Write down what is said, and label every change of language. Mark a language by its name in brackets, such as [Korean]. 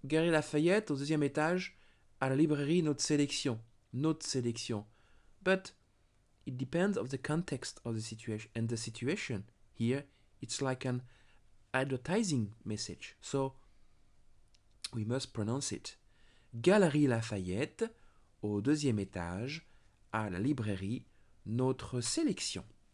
[French] Galerie Lafayette, au deuxième étage, à la librairie Notre Sélection. Notre Sélection. [English] But it depends of the context of the situation. And the situation here, it's like an advertising message. So we must pronounce it. [French] Galerie Lafayette, au deuxième étage, à la librairie Notre Sélection.